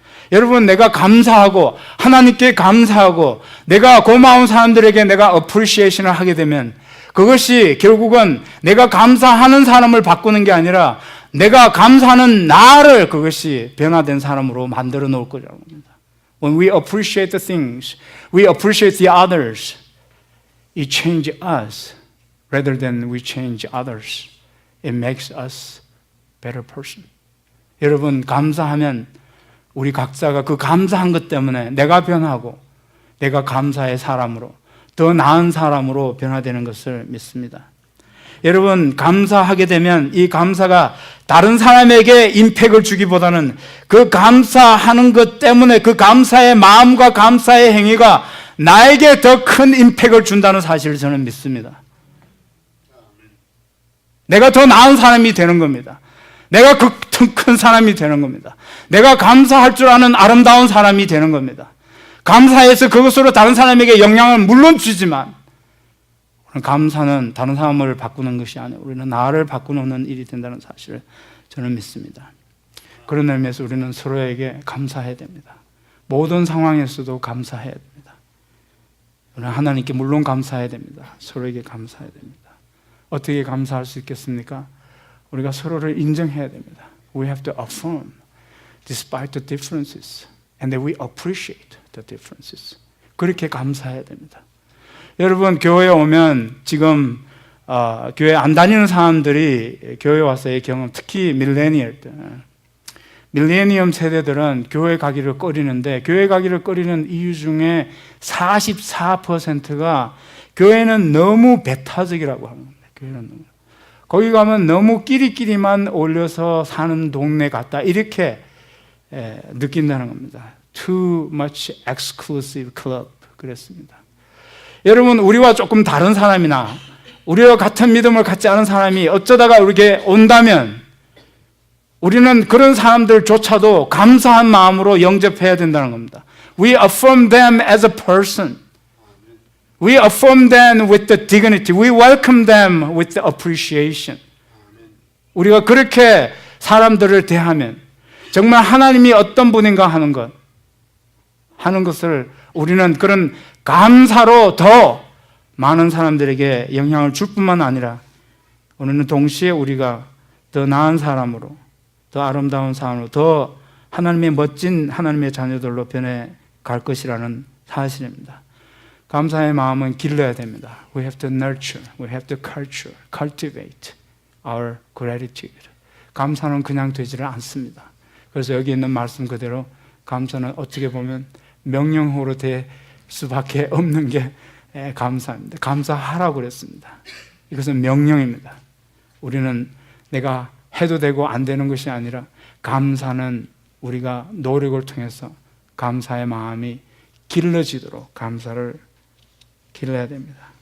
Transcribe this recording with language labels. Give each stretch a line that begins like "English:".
Korean: 여러분, 내가 감사하고 하나님께 감사하고 내가 고마운 사람들에게 내가 어프리시에이션을 하게 되면 그것이 결국은 내가 감사하는 사람을 바꾸는 게 아니라 내가 감사하는 나를 그것이 변화된 사람으로 만들어 놓을 거라고 합니다.
English: When we appreciate the things, we appreciate the others, it changes us rather than we change others. It makes us better person.
Korean: 여러분, 감사하면 우리 각자가 그 감사한 것 때문에 내가 변하고 내가 감사의 사람으로 더 나은 사람으로 변화되는 것을 믿습니다. 여러분, 감사하게 되면 이 감사가 다른 사람에게 임팩을 주기보다는 그 감사하는 것 때문에 그 감사의 마음과 감사의 행위가 나에게 더 큰 임팩을 준다는 사실을 저는 믿습니다. 내가 더 나은 사람이 되는 겁니다. 내가 더 큰 사람이 되는 겁니다. 내가 감사할 줄 아는 아름다운 사람이 되는 겁니다. 감사해서 그것으로 다른 사람에게 영향을 물론 주지만 감사는 다른 사람을 바꾸는 것이 아니라 우리는 나를 바꾸는 일이 된다는 사실을 저는 믿습니다. 그런 의미에서 우리는 서로에게 감사해야 됩니다. 모든 상황에서도 감사해야 됩니다. 우리는 하나님께 물론 감사해야 됩니다. 서로에게 감사해야 됩니다. 어떻게 감사할 수 있겠습니까? 우리가 서로를 인정해야 됩니다.
English: We have to affirm despite the differences and that we appreciate the differences.
Korean: 그렇게 감사해야 됩니다. 여러분, 교회에 오면 지금 교회 안 다니는 사람들이 교회 와서의 경험, 특히 밀레니엄 세대들은 교회 가기를 꺼리는데 교회 가기를 꺼리는 이유 중에 44%가 교회는 너무 배타적이라고 합니다. 교회는 너무. 거기 가면 너무 끼리끼리만 어울려서 사는 동네 같다 이렇게 느낀다는 겁니다.
English: Too much exclusive club
Korean: 그랬습니다. 여러분, 우리와 조금 다른 사람이나 우리와 같은 믿음을 갖지 않은 사람이 어쩌다가 우리에게 온다면 우리는 그런 사람들조차도 감사한 마음으로 영접해야 된다는 겁니다.
English: We affirm them as a person. We affirm them with the dignity. We welcome them with the appreciation.
Korean: 우리가 그렇게 사람들을 대하면 정말 하나님이 어떤 분인가 하는 것을 우리는 그런 감사로 더 많은 사람들에게 영향을 줄 뿐만 아니라 우리는 동시에 우리가 더 나은 사람으로, 더 아름다운 사람으로, 더 하나님의 멋진 하나님의 자녀들로 변해 갈 것이라는 사실입니다. 감사의 마음은 길러야 됩니다.
English: We have to nurture, we have to cultivate our gratitude.
Korean: 감사는 그냥 되지를 않습니다. 그래서 여기 있는 말씀 그대로 감사는 어떻게 보면 명령어로 될 수밖에 없는 게 감사입니다. 감사하라고 그랬습니다. 이것은 명령입니다. 우리는 내가 해도 되고 안 되는 것이 아니라 감사는 우리가 노력을 통해서 감사의 마음이 길러지도록 감사를 길러야 됩니다.